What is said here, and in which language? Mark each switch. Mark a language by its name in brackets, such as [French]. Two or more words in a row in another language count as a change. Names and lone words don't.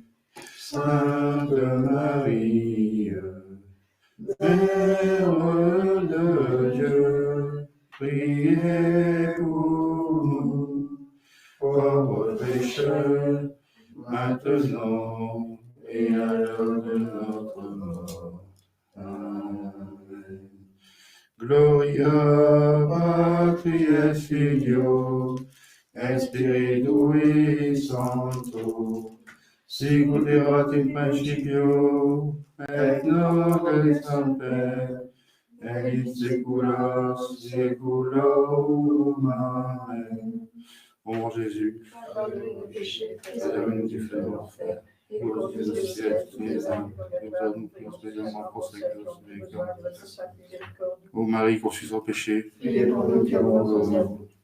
[French] Sainte Marie, Mère de Dieu, priez pour nous, pauvres pécheurs, maintenant et à l'heure de notre mort. Amen. [Latin] Gloria Patri et Filio et Spiritui Sancto, sicut erat in principio et nunc et semper et in saecula saeculorum. [French] Amen. Ô mon Jésus, Pardonnez nos péchés, préservez-nous du feu de l'enfer, et conduisez au ciel toutes les âmes, et donne-nous plus spécialement pour ceux qui nous suppliquent. Ô Marie, conçue sans péché, Priez pour nous qui avons besoin de vous.